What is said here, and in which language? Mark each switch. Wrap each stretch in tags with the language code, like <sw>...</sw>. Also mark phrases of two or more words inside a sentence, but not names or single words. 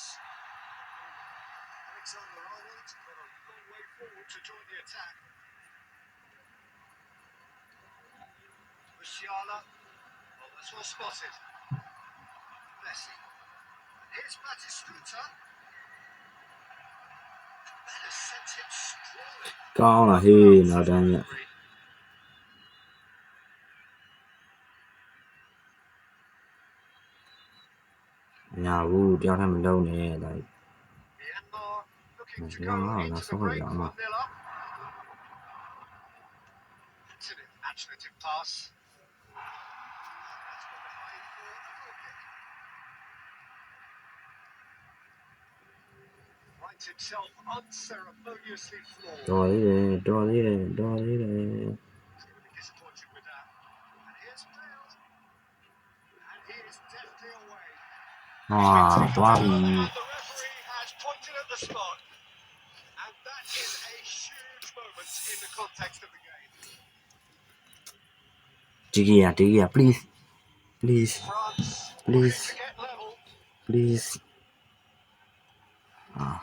<en>Alexander-Arnold got a long way forward to join the attack. Musiala. Well, that's well spotted. Messi. And here's Batistuta. That has sent him sprawling.</en> <my>ကောင်းလားဟေးနောက်တန်းရညာဘူးတယောက်ထပ်မလုံးနဲ့ဒါ</my> <en>Myanmar looking to Yeah, go no, into that's the not break really 1-0 enough. up. It's an imaginative pass. That's gone behind for a goal kick. Finds himself unceremoniously floored.</en> <my>တော်သေးတယ်တော်သေးတယ်တော်သေးတယ်</my> <en>He's going to be disappointed with that. And here's Bale. And he is deftly away.</en> <my>ဟာသွားပြီ</my> <en>And the referee has pointed at the spot. And that is a huge moment in the context of the game. ဒီကရ please please France please to get level. please အာ</en>